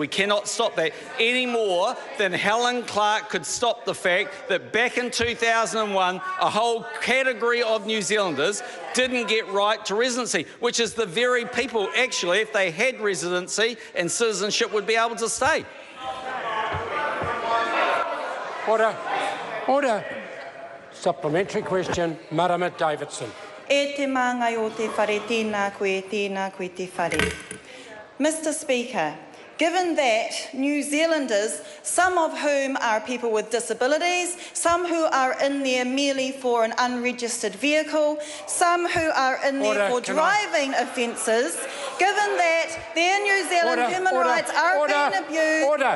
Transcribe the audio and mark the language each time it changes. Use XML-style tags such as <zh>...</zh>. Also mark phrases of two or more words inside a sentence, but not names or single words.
<en>We cannot stop that any more than Helen Clark could stop the fact that back in 2001 a whole category of New Zealanders didn't get right to residency, which is the very people, actually, if they had residency and citizenship, would be able to stay. Order. Order. Supplementary question, Marama Davidson.</en> <mi>E te māngai o te whare, tēnā koe te whare.</mi> <en>Mr. Speaker, given that New Zealanders, some of whom are people with disabilities, some who are in there merely for an unregistered vehicle, some who are in there for driving offences, given that their New Zealand human rights are being abused...</en>